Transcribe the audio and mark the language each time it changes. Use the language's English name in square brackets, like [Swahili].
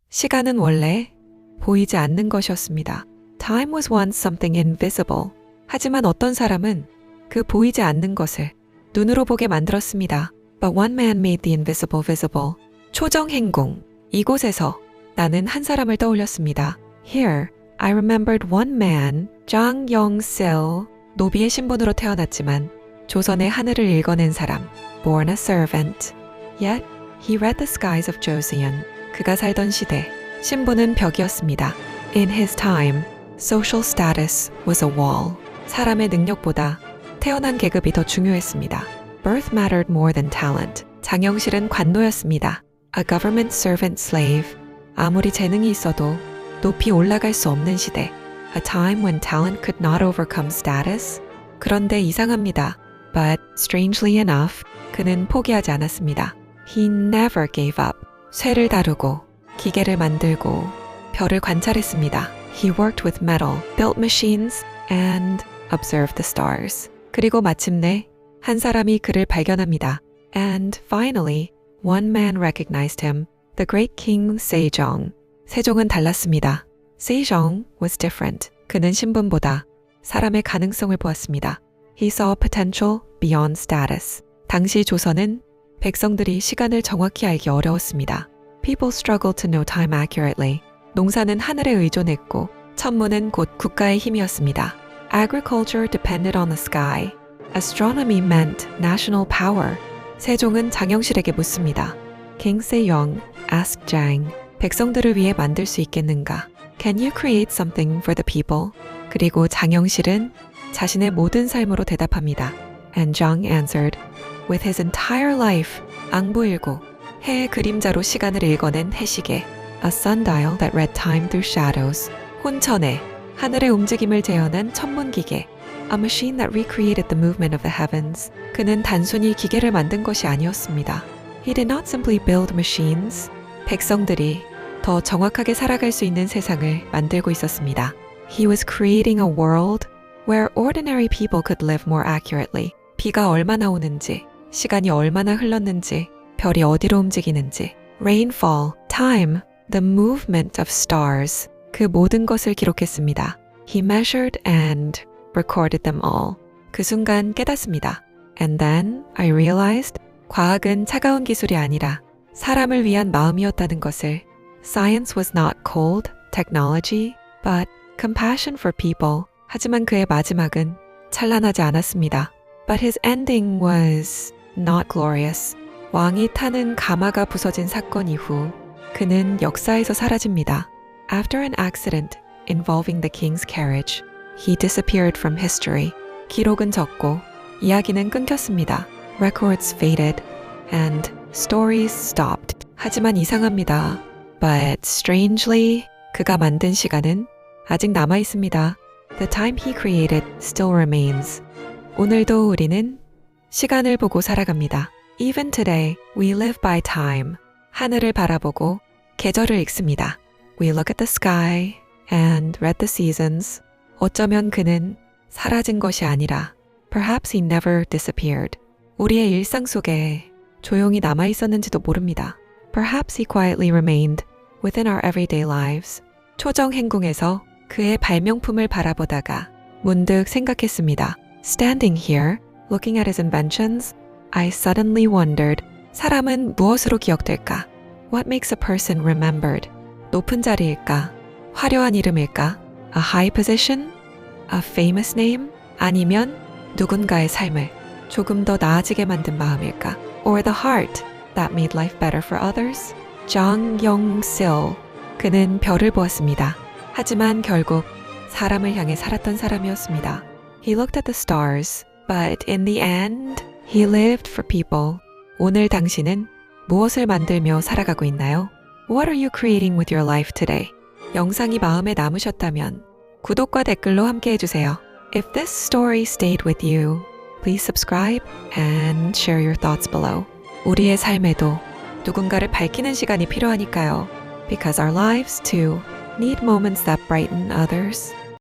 [Korean] 시간은 원래 보이지 않는 것이었습니다. [English] Time was once something invisible. [Korean] 하지만 어떤 사람은 그 보이지 않는 것을 눈으로 보게 만들었습니다. [English] But one man made the invisible visible. 초정행공. [Korean] 이곳에서 나는 한 사람을 떠올렸습니다. [English] Here, I remembered one man, Jang Yong-sil. [Korean] 노비의 신분으로 태어났지만 조선의 하늘을 읽어낸 사람, [English] born a servant. Yet, he read the skies of Joseon. [Korean] 그가 살던 시대, 신분은 벽이었습니다. [English] In his time, social status was a wall. [Korean] 사람의 능력보다 태어난 계급이 더 중요했습니다. [English] Birth mattered more than talent. [Korean] 장영실은 관노였습니다. [English] A government servant slave. [Korean] 아무리 재능이 있어도 높이 올라갈 수 없는 시대. [English] A time when talent could not overcome status. [Korean] 그런데 이상합니다. [English] But strangely enough, [Korean] 그는 포기하지 않았습니다. [English] He never gave up. [Korean] 쇠를 다루고 기계를 만들고 별을 관찰했습니다. [English] He worked with metal, built machines, and observed the stars. [Korean] 그리고 마침내 한 사람이 그를 발견합니다. [English] And finally, one man recognized him, the great king Sejong. [Korean] 세종은 달랐습니다. [English] Sejong was different. [Korean] 그는 신분보다 사람의 가능성을 보았습니다. [English] He saw potential beyond status. [Korean] 당시 조선은 백성들이 시간을 정확히 알기 어려웠습니다. [English] People struggled to know time accurately. [Korean] 농사는 하늘에 의존했고 천문은 곧 국가의 힘이었습니다. [English] Agriculture depended on the sky. Astronomy meant national power. [Korean] 세종은 장영실에게 묻습니다. [English] King Sejong asked Jang, [Korean] 백성들을 위해 만들 수 있겠는가? [English] Can you create something for the people? [Korean] 그리고 장영실은 자신의 모든 삶으로 대답합니다. [English] And Jang answered, with his entire life, [Korean] 앙부일고, 해의 그림자로 시간을 읽어낸 해시계, [English] a sundial that read time through shadows, [Korean] 혼천에 하늘의 움직임을 재현한 천문기계, [English] a machine that recreated the movement of the heavens. [Korean] 그는 단순히 기계를 만든 것이 아니었습니다. [English] He did not simply build machines. [Korean] 백성들이 더 정확하게 살아갈 수 있는 세상을 만들고 있었습니다. [English] He was creating a world where ordinary people could live more accurately. [Korean] 비가 얼마나 오는지, 시간이 얼마나 흘렀는지, 별이 어디로 움직이는지, [English] rainfall, time, the movement of stars, [Korean] 그 모든 것을 기록했습니다. [English] He measured and recorded them all. [Korean] 그 순간 깨닫습니다. [English] And then I realized [Korean] 과학은 차가운 기술이 아니라 사람을 위한 마음이었다는 것을. [English] Science was not cold technology, but compassion for people. [Korean] 하지만 그의 마지막은 찬란하지 않았습니다. [English] But his ending was not glorious. [Korean] 왕이 타는 가마가 부서진 사건 이후 그는 역사에서 사라집니다. [English] After an accident involving the king's carriage, he disappeared from history. [Korean] 기록은 적고 이야기는 끊겼습니다. [English] Records faded and stories stopped. [Korean] 하지만 이상합니다. [English] But strangely, [Korean] 그가 만든 시간은 아직 남아 있습니다. [English] The time he created still remains. [Korean] 오늘도 우리는 시간을 보고 살아갑니다. [English] Even today, we live by time. [Korean] 하늘을 바라보고 계절을 읽습니다. [English] We look at the sky and read the seasons. [Korean] 어쩌면 그는 사라진 것이 아니라 [English] perhaps he never disappeared. [Korean] 우리의 일상 속에 조용히 남아 있었는지도 모릅니다. [English] Perhaps he quietly remained within our everyday lives. [Korean] 초정행궁에서 그의 발명품을 바라보다가 문득 생각했습니다. [English] Standing here, looking at his inventions, I suddenly wondered, [Korean] 사람은 무엇으로 기억될까? [English] What makes a person remembered? [Korean] 높은 자리일까? 화려한 이름일까? [English] A high position? A famous name? [Korean] 아니면 누군가의 삶을 조금 더 나아지게 만든 마음일까? [English] Or the heart that made life better for others? [Korean] Jang Yong-sil. 그는 별을 보았습니다. 하지만 결국 사람을 향해 살았던 사람이었습니다. [English] He looked at the stars, but in the end, he lived for people. [Korean] 오늘 당신은 무엇을 만들며 살아가고 있나요? [English] What are you creating with your life today? [Korean] 영상이 마음에 남으셨다면 구독과 댓글로 함께 해주세요. [English] If this story stayed with you, please subscribe and share your thoughts below. [Korean] 우리의 삶에도 누군가를 밝히는 시간이 필요하니까요. [English] Because our lives too need moments that brighten others.